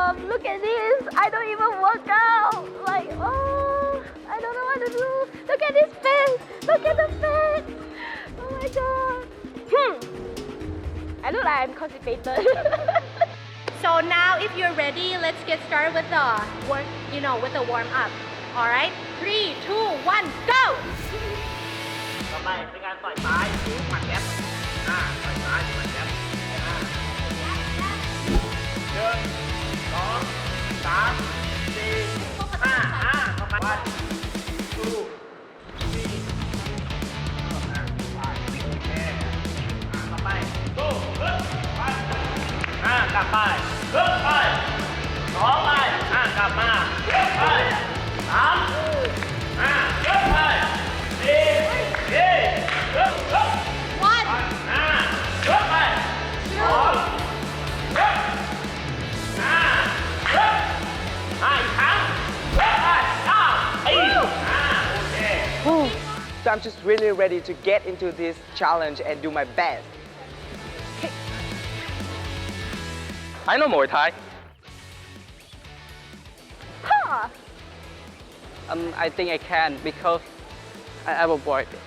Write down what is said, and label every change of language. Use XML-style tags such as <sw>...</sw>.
<en>Look at this. I don't even work out. Like, I don't know what to do. Look at this face. Look at the face. Oh my god. I look like I'm constipated. So now, if you're ready, let's get started with the with the warm up. All right, 3, 2, 1, go.</en> <th>ต่อไปเป็นการต่อยซ้ายหมัดแก๊ปต่อยซ้ายหมัดแก๊ป1 2 3 4 5ต่อไป1 2 3 โอเคต่อไปสู้ขึ้นไปกลับไปขึ้นไป2ไปกลับมาขึ้นไป3ขึ้นไป4ขึ้นขึ้น 1, ขึ้นไป2ขึ้นขึ้นอีกครั้งขึ้นไปโอเค</th> <en>So I'm just really ready to get into this challenge and do my best. I know Muay Thai. I think I can because I have a boy.</en>